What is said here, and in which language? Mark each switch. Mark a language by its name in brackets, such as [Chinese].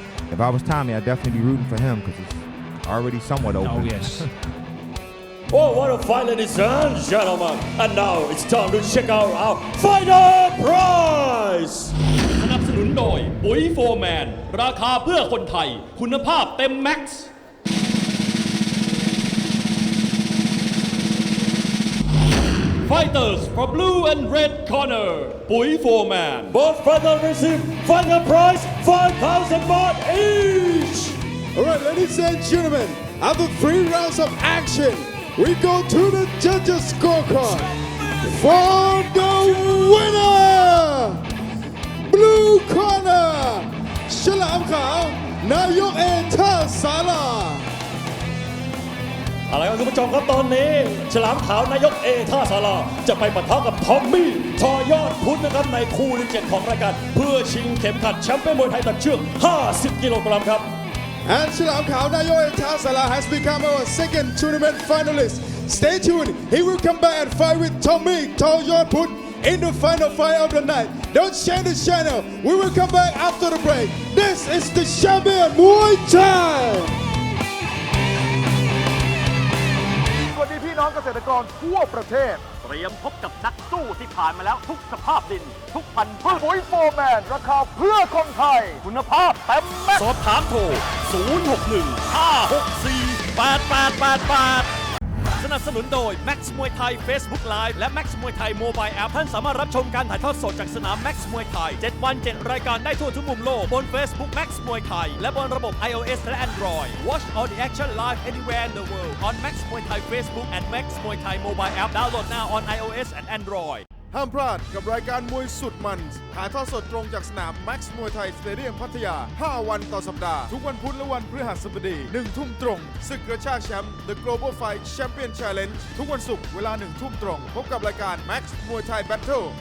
[English] If I was Tommy, I'd definitely be rooting for him because it's already somewhat open. Oh, yes. Oh, what a fight, ladies and gentlemen. And now it's time to check out our final prize. [Thai] สนับสนุนโดยปุ๋ยโฟร์แมนราคาเพื่อคนไทยคุณภาพเต็มแม็กซ์ [English] Fighters for blue and red corner [Thai] ปุ๋ยโฟร์แมน [English] Both fighters receive final prize 5,000 baht each. Alright, ladies and gentlemen, after 3 rounds of action, we go to the judges' scorecard. For the winner, blue corner, Chalam Kao, Nayokท่าสารา [Thai] อะไรครับคุณผู้ชมครับตอนนี้ฉลามขาวนายกท่าสาราจะไปปะทะกับทอมมี่ทอยอดพุทธนะครับในคู่ที่ 7 ของรายการเพื่อชิงเข็มขัดแชมเปี้ยนมวยไทยตัดเชือก50 กิโลกรัมครับ [English] And Chalam Kao Nayokท่าสารา has become our second tournament finalist. Stay tuned, he will come back and fight with Tommy Toyot Put in the final fight of the night. Don't change the channel, we will come back after the break. This is the champion Muay Thai. [Thai] สวัสดีพี่น้องเกษตรกรทั่วประเทศเตรียมพบกับนักสู้ที่ผ่านมาแล้วทุกสภาพดินทุกพันธุ์พืชปุ๋ยโฟร์แมนราคาเพื่อคนไทยคุณภาพเต็มแม็กซ์ สอบถามโทร 061 564 8888 นับสนุนโดย Max Muay Thai Facebook Live และ Max Muay Thai Mobile App ท่านสามารถรับชมการถ่ายทอดสดจากสนาม Max Muay Thai 7 วัน 7 รายการได้ทั่วทุกมุมโลกบน Facebook Max Muay Thai และบนระบบ iOS และ Android [English] Watch all the action live anywhere in the world on Max Muay Thai Facebook and Max Muay Thai Mobile App download now on iOS and Android [Thai] ห้ามพลาดกับรายการมวยสุดมันถ่ายทอดสดตรงจากสนาม Max Muay Thai Stadium พัทยา 5 วันต่อสัปดาห์ทุกวันพุธและวันพฤหัสบดี 1 ทุ่มตรงศึกกระชากแชมป์ The Global Fight Champion Challenge ทุกวันศุกร์เวลา 1 ทุ่มตรงพบกับรายการ Max Muay Thai Battle